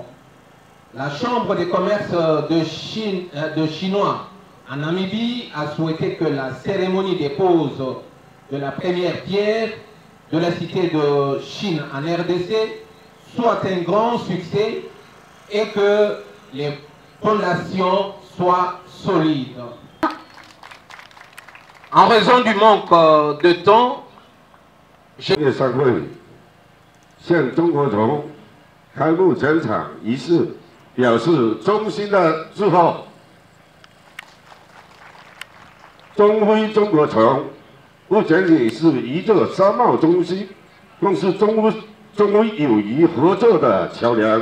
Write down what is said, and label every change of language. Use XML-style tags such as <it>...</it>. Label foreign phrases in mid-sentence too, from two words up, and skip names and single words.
<fr>La Chambre des commerces de Chinois en Namibie a souhaité que la cérémonie des poses de la première pierre de la cité de Chine en RDC soit un grand succès et que les fondations soient solides. En raison du manque de temps,</fr> <zh>商会向中国从开幕整场仪式表示衷心的祝贺。中非中国城不仅仅是一座商贸中心，更是中非友谊合作的桥梁。</zh>